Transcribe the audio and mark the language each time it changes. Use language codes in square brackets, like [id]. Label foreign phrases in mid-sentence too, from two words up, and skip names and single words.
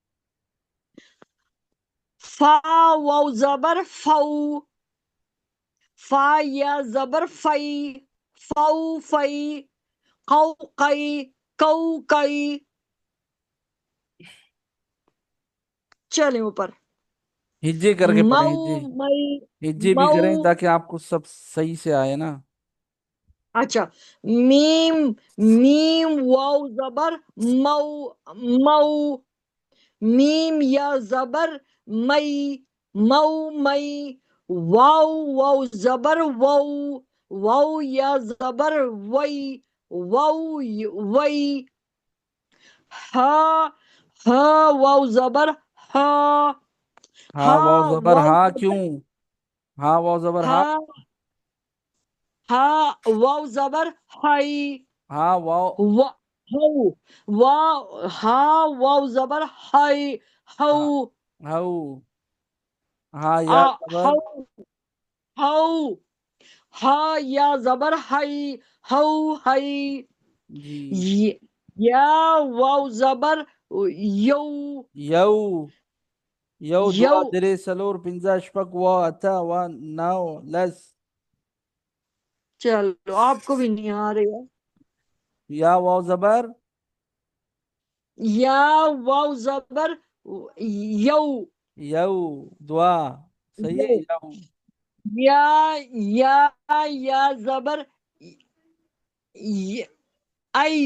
[ur] فا واو زبر فو، فا یا زبر فی، فو فی، قو قی، کو قی. چلیں اوپر. ہجے کر کے پڑھیں، مو ہجے. مئی. ہجے بھی مو. کریں تاکہ آپ کو سب صحیح سے آئے نا. اچھا. میم. میم واو زبر مو. مو. میم یا زبر مئی. مو مئی. واو واو زبر وو. واو یا زبر وئی. واو وئی. ہا. ہا واو زبر ہا. ہاں ہا واو زبر واو ہاں زبر کیوں؟ ہاں واو زبر ہاں. ہا. ہا واو زبر ہائی. ہاں واو. وا. ہو. وا. ہا واو زبر ہائی. ہو. ہاں ہاؤ. ہاں یا آ. زبر. ہو. ہو. ہا یا زبر ہائی. ہو ہائی. جی. یا واو زبر یو. یو. یو یو. [ps] دوا درې څلور پنځه شپږ اووه اته اووه نو لس. [ur] چلو آپ کو بھی نہیں آ رہے ہے. یا واو زبر. یا واو زبر یو. یو. دعا. صحیح ہے یو. یو. یا. یا یا زبر آئی.